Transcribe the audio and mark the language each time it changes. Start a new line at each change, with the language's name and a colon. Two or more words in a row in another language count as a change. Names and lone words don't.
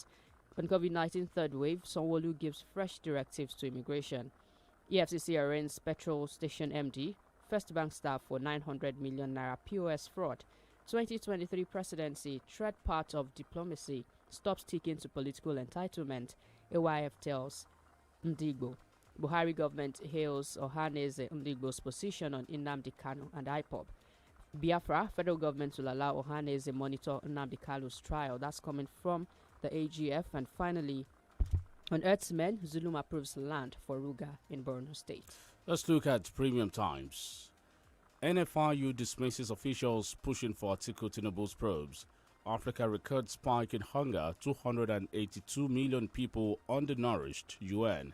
English: On COVID-19 third wave, Sanwo-Olu gives fresh directives to immigration. EFCC arraigns petrol station MD, First Bank staff for 900 million naira POS fraud. 2023 presidency, tread part of diplomacy, stops sticking to political entitlement, AYF tells Ndigbo. Buhari government hails Ohaneze Ndigbo's position on Nnamdi Kanu and IPOB. Biafra, federal government will allow Ohaneze monitor Nnamdi Kanu's trial. That's coming from the AGF. And finally, on Earthsmen, Zulum approves land for Ruga in Borno State. Let's look at Premium Times. NFRU dismisses officials pushing for Atiku Tinubu's probes. Africa records spike in hunger, 282 million people undernourished, UN.